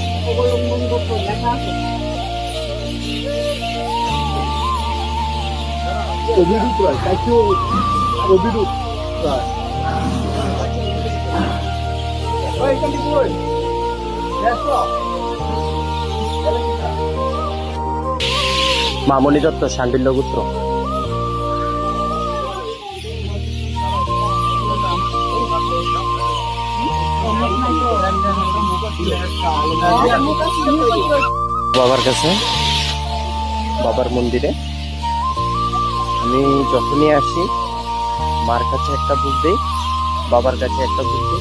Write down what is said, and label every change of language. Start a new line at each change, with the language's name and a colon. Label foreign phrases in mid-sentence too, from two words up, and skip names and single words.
Bangla: অবলম্বন লেখা আছে
Korean: 어디로 들어와? 다시 어디로 들어와? 어이, 저기 뭘? 됐어.
Bangla: মামনি দত্ত শান্তির পুত্র। বাবার কাছে, বাবার মন্দিরে আমি যখনই আসি মার কাছে একটা বুক দিই, বাবার কাছে একটা বুক দিই।